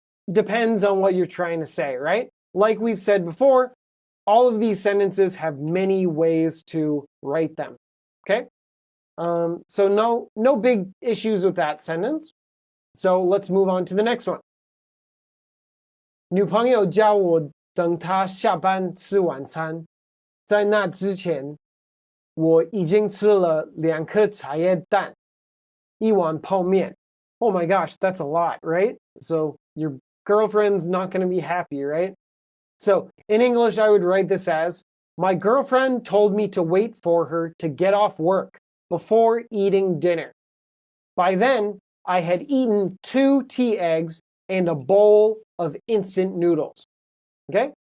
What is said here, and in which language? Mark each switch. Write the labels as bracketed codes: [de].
[en] Depends on what you're trying to say, right? Like we've said before, all of these sentences have many ways to write them, okay? So no big issues with that sentence. So let's move on to the next one. [zh] 女朋友叫我等她下班吃晚餐，在那之前，我已经吃了2颗茶叶蛋，一碗泡面。 [en] Oh my gosh, that's a lot, right? So your girlfriend's not going to be happy, right? So in English, I would write this as, my girlfriend told me to wait for her to get off work before eating dinner. By then, I had eaten 2 tea eggs and a bowl of instant noodles. Okay?